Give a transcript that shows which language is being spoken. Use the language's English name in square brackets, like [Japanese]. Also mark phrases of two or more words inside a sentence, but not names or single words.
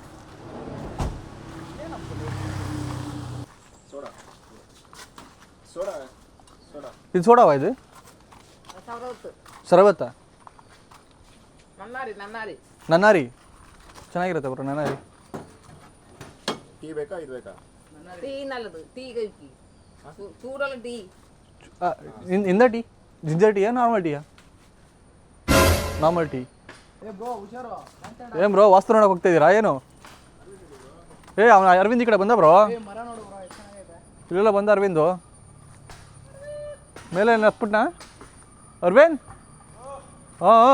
[Kannada] ಇದು ಸೋಡಾವ ಇದು ಶರಬತ್ತ ನನ್ನಾರಿ ಚೆನ್ನಾಗಿರುತ್ತೆ ಬ್ರೋ ನನ್ನಾರಿ ಟೀ ಬೇಕಾ ಇದು ಬೇಕಾ [Telugu] టీ నల్లదు టీ కలిపి చూడాలి టీ [Kannada] ಇಂದ ಟೀ [English] ginger tea-ya normal tea-ya normal tea [Kannada] ಏನು ಬ್ರೋ ವಾಸ್ತು ನೋಡಕ್ಕೆ ಹೋಗ್ತಾ ಇದ್ದೀರಾ ಏನು ಅವನ ಅರವಿಂದ್ ಈ ಕಡೆ ಬಂದ ಬ್ರೋ ಇಲ್ಲೆಲ್ಲ ಬಂದ ಅರವಿಂದು ಮೇಲೆ ಹತ್ಬಿಟ್ನಾ ಅರವಿಂದ್ ಹಾಂ